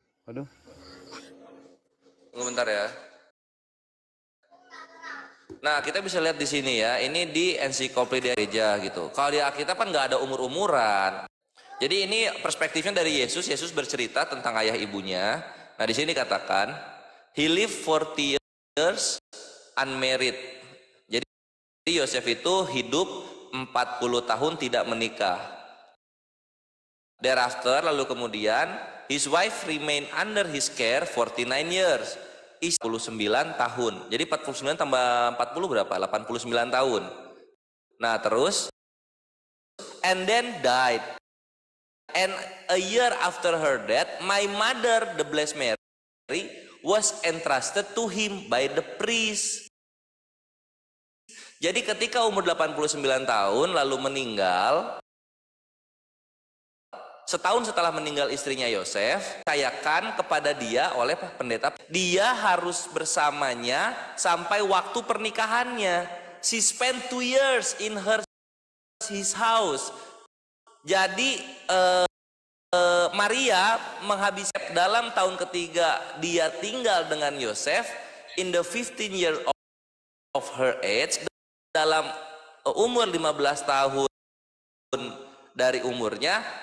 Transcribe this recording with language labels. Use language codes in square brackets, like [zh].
[id] Aduh. Tunggu bentar ya. Nah, kita bisa lihat di sini ya. Ini di ensiklopedia gereja gitu. Kalau di Alkitab kan nggak ada umur-umuran. Jadi ini perspektifnya dari Yesus. Yesus bercerita tentang ayah ibunya. Nah, di sini katakan, [en] he lived 40 years unmarried. [id] Jadi Yosef itu hidup 40 tahun tidak menikah. [en] Thereafter, [id] lalu kemudian, [en] his wife remained under his care 49 years. [id] 49 tahun. Jadi 49 tambah 40 berapa? 89 tahun. Nah, terus [en] and then died. And a year after her death, my mother, the Blessed Mary, was entrusted to him by the priest. [id] Jadi ketika umur 89 tahun lalu meninggal, setahun setelah meninggal istrinya Yosef, dipercayakan kepada dia oleh pendeta. Dia harus bersamanya sampai waktu pernikahannya. [en] She spent 2 years in his house. [id] Jadi Maria menghabiskan dalam tahun ketiga dia tinggal dengan Yosef [en] in the 15 year of her age, [id] dalam umur 15 tahun dari umurnya.